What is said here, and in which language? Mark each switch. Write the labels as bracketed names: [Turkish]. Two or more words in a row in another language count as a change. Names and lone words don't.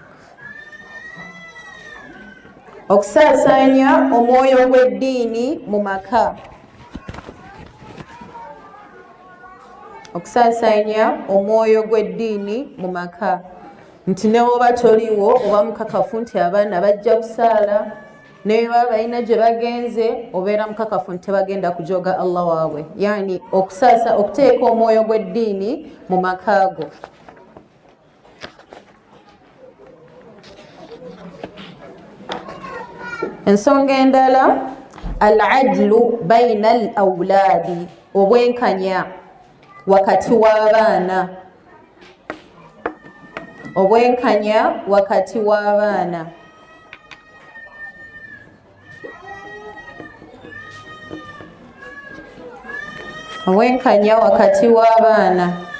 [Ganda] Okusaasaanya omwoyo gw'eddiini mu maka, okusaasaanya omwoyo gw'eddiini mu maka, nti ne woba toliwo oba mukakafu nti abaana bajja kusaala, ne baba balina gye bagenze obeera mukakafu nti tebagenda kujooga Allah waabwe, yaani okuteeka omwoyo gw'eddiini mu maka go. Ensonga endala [Arabic] العدل بين الأولاد, [Ganda] obwenkanya wakati w'abaana, obwenkanya wakati w'abaana. Obwenkanya wakati w'abaana.